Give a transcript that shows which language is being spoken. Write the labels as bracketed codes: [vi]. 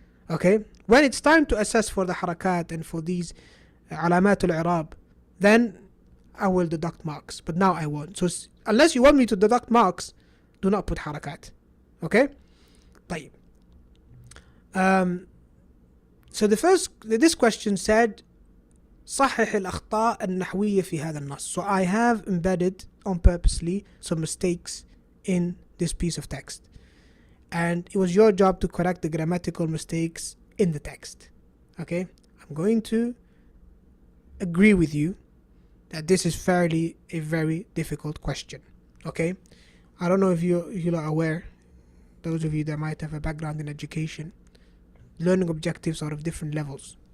[en] Okay, when it's time to assess for the harakat and for these alamat al-i'rab, then I will deduct marks, but now I won't. So unless you want me to deduct marks, do not put harakat. Okay? طيب. So this question said [ar] صحح الأخطاء النحوية في هذا النص. [en] So I have embedded on purposely some mistakes in this piece of text. And it was your job to correct the grammatical mistakes in the text. Okay? I'm going to agree with you that this is fairly a very difficult question. Okay, I don't know if you are aware, those of you that might have a background in education, learning objectives are of different levels.